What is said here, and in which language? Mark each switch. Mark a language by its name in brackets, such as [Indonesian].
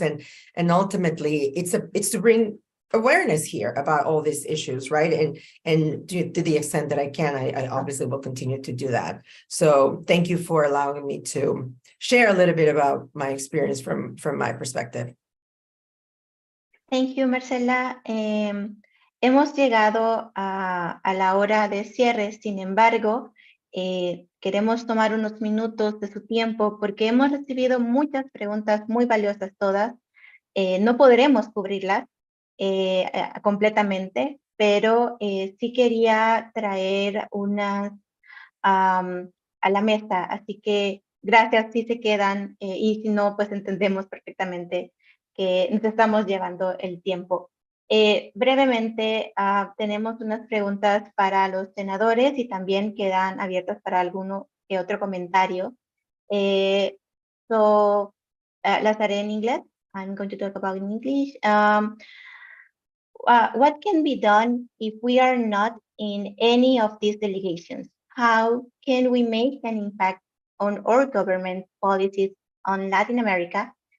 [English] And ultimately, it's to bring awareness here about all these issues, right? And to the extent that I can, I obviously will continue to do that. So thank you for allowing me to share a little bit about my experience from my perspective. Thank you, Marcela. [Spanish] Hemos llegado a la hora de cierre. Sin embargo, queremos tomar unos minutos de su tiempo porque hemos recibido muchas preguntas muy valiosas todas. No podremos cubrirlas completamente, pero sí quería traer unas a la mesa. Así que gracias si se quedan, y si no, pues entendemos perfectamente que nos estamos llevando el tiempo. Brevemente, tenemos unas preguntas para los senadores y también quedan abiertas para alguno que otro comentario. Las haré en inglés. [English] I'm going to talk about in English. What can be done if we are not in any of these delegations? How can we make an impact on our government policies on Latin America?